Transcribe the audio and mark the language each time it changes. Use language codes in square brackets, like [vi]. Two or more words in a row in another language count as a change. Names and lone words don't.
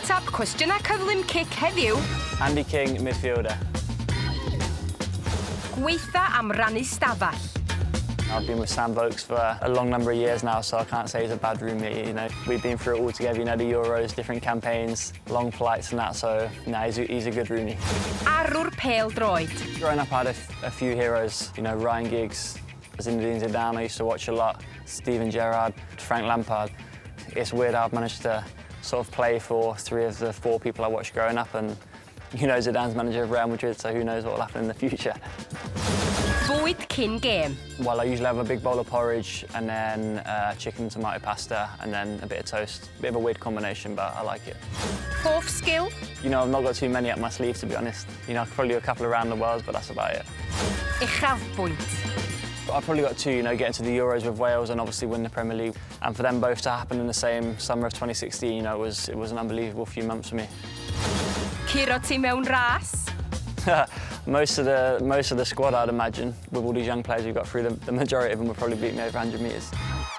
[cy] Atab cwestiynau cyflym cic heddiw. [en] Andy King, midfielder. [cy] Gweitha am rannu stafell. [en] I've been with Sam Vokes for a long number of years now, so I can't say he's a bad roommate. You know, we've been through it all together. You know, the Euros, different campaigns, long flights and that. So, no, he's a good roomie. [cy] Arwr pêl droed. [en] Growing up, I had a few heroes. You know, Ryan Giggs, Zinedine Zidane. I used to watch a lot. Steven Gerrard, Frank Lampard. It's weird how I've managed to sort of play for 3 of the 4 people I watched growing up, and you know, Zidane's manager of Real Madrid, so who knows what will happen in the future. [cy] Bwyd cyn gêm. [en] Well, I usually have a big bowl of porridge and then chicken and tomato pasta and then a bit of toast. Bit of a weird combination, but I like it. [cy] Hoff sgil. [en] You know, I've not got too many up my sleeve, to be honest. You know, I could probably do a couple around the world, but that's about it. [cy] Uchafbwynt. [en] I've probably got 2, you know, getting to the Euros with Wales and obviously win the Premier League. And for them both to happen in the same summer of 2016, you know, it was an unbelievable few months for me. [cy] Curo ti mewn ras. [en] Most of the squad, I'd imagine, with all these young players we've got through, the majority of them would probably beat me over 100 metres.